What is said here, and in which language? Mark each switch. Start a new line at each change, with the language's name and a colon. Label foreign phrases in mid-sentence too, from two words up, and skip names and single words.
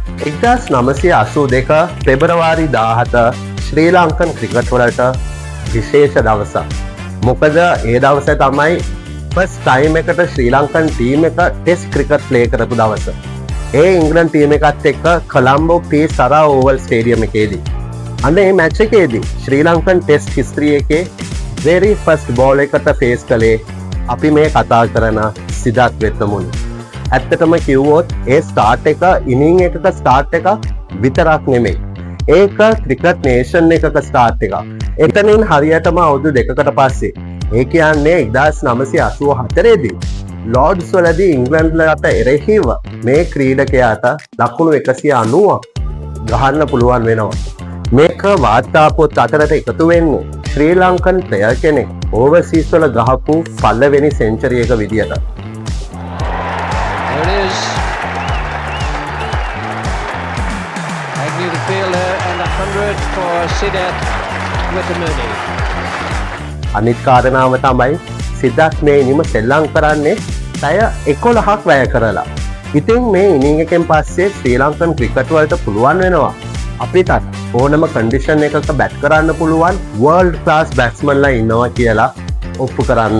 Sinhala: 1982 පෙබරවාරි 17
English: Sri Lankan cricket
Sinhala: වලට විශේෂ දවසක්. මොකද ඒ දවසේ තමයි
English: first time
Sinhala: එකට
English: Sri Lankan team
Sinhala: එක
English: Test cricket play
Sinhala: කරපු දවස. ඒ
English: England team
Sinhala: එකත් එක්ක කොලම්බෝ පී සරා ඕවල් ස්ටේඩියම් එකේදී. අන්න ඒ මැච් එකේදී
English: Sri Lankan Test history
Sinhala: එකේ
English: very first ball
Sinhala: එකට ෆේස් කළේ අපි මේ කතා කරන සිදත් වෙත්තමුණි. ඇත්තටම කිව්වොත් ඒ ස්ටාර්ට් එක ඉනිං එකක ස්ටාර්ට් එකක් විතරක් නෙමෙයි. ඒක
English: cricket nation
Sinhala: එකක ස්ටාර්ට් එකක්. එතනින් හරියටම අවුරුදු දෙකකට පස්සේ ඒ කියන්නේ 1984 දී ලෝඩ්ස් වලදී ඉංග්ලන්ඩ්ලට එරෙහිව මේ ක්‍රීඩකයාට ලකුණු 190ක් ගහන්න පුළුවන් වෙනවා. මේක වාර්තා පොත් අතරට එකතු වෙන්නේ
English: Sri Lankan player
Sinhala: කෙනෙක් ඕවර්සීස් වල ගහපු පළවෙනි සෙන්චරි එක විදියට.
English: There it is. Agnew the fielder and 100 for Sidat Wettamuni.
Sinhala: අනිත් කාරණාව තමයි සිදත් මේ ඉනිම සෙල්ලම් කරන්නේ පැය 11ක් වැය කරලා. ඉතින් මේ ඉනිං එකෙන් පස්සේ
English: Sri Lankan cricket
Sinhala: වලට පුළුවන් වෙනවා අපිටත් ඕනම කන්ඩිෂන් එකක බැට් කරන්න පුළුවන්
English: world class
Sinhala: බැට්ස්මන්ලා ඉන්නවා කියලා ඔප්පු කරන්න.